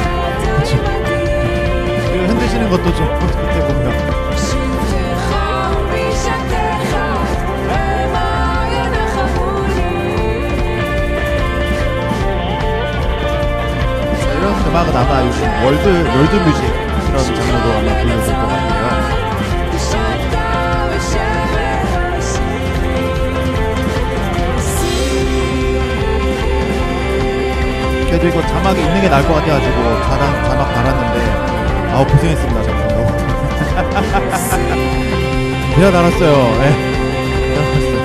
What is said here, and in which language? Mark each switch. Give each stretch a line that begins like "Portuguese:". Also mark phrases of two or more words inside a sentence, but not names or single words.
Korean: 그렇죠. 그리고 흔드시는 것도 좀 그때 보면
Hebrew: שבטך ומשענתך המה ינחמוני
Korean: 이런 음악은 아마 요즘
English: world music
Korean: 이런 장르로 아마 불려질 것 같아요.
Hebrew: דשנת בשמן ראשי
Korean: 그래도 이거 자막이 있는 게 나을 것 같아가지고 자막 달았는데 고생했습니다. 작품도. 제가 달았어요. 네. 제가 달았어요.